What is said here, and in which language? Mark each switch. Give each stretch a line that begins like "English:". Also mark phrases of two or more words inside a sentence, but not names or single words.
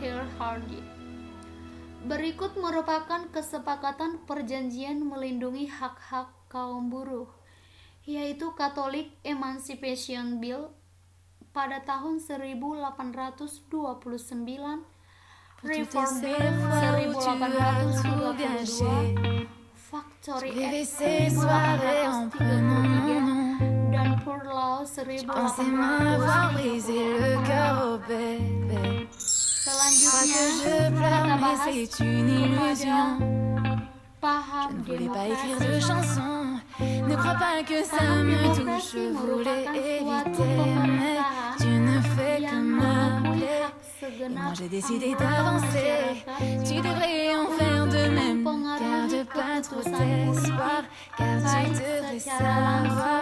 Indonesian: Keir Hardie. Berikut merupakan kesepakatan perjanjian melindungi hak-hak kaum buruh, yaitu Catholic Emancipation Bill pada tahun 1829, Reform Bill 1832, Factory Act 1833, dan Poor Law 1829. Selanjutnya kita bahas kepada paham demokrasi.
French: Ne crois pas que ça me touche, je voulais éviter, mais tu ne fais que m'appeler. Et moi j'ai décidé d'avancer, tu devrais en faire de même. Garde pas trop d'espoir, car tu devrais savoir.